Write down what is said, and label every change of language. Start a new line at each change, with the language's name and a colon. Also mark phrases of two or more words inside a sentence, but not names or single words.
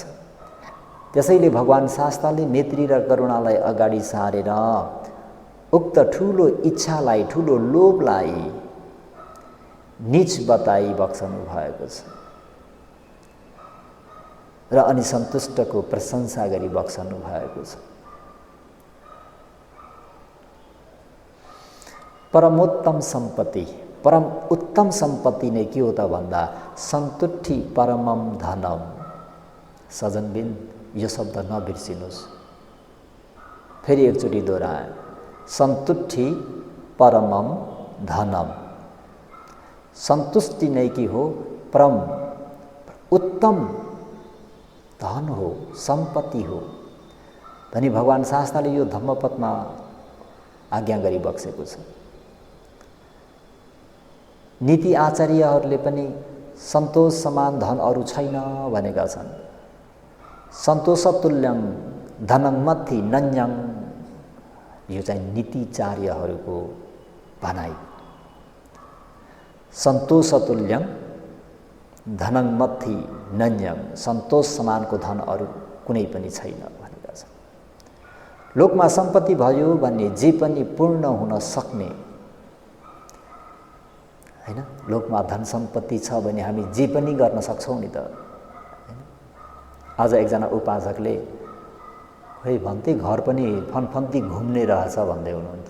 Nepali: त्यसैले भगवान् शास्त्रले मैत्री र करुणालाई अगाडि सारेर उक्त ठुलो इच्छालाई, ठुलो लोभलाई नीच बताई बक्सनु भएको छ र अनि सन्तुष्टको प्रशंसा गरी बक्सनु भएको छ। परमोत्तम सम्पत्ति, परम उत्तम सम्पत्ति नै के हो त भन्दा
Sanskrit: सन्तुष्टि परमम धनम। सजनबिन,
Nepali: यो शब्द नबिर्सिनुहोस्। फेरि एकचोटि दोहोऱ्याए,
Sanskrit: सन्तुष्टि परमम धनम।
Nepali: सन्तुष्टि नै के हो? परम उत्तम धन हो, सम्पत्ति हो भनी भगवान् शास्त्रले यो धम्मपदमा आज्ञा गरी बक्सेको छ। नीति आचार्यहरूले पनि सन्तोष समान धन अरू छैन भनेका छन्।
Sanskrit: सन्तोषतुल्यं धनं मथि नन्यं,
Nepali: यो चाहिँ नीतिचार्यहरूको भनाइ।
Sanskrit: सन्तोषतुल्यं धनं मथि नन्यं,
Nepali: सन्तोष समानको धन अरू कुनै पनि छैन भनेका छन्। लोकमा सम्पत्ति भयो भने जे पनि पूर्ण हुन सक्ने हैन। लोकमा धन सम्पत्ति छ भने हामी जे पनि गर्न सक्छौँ नि त। आज एकजना उपासकले खै भन्थे घर पनि फनफन्ती घुम्ने रहेछ भन्दै हुनुहुन्थ्यो।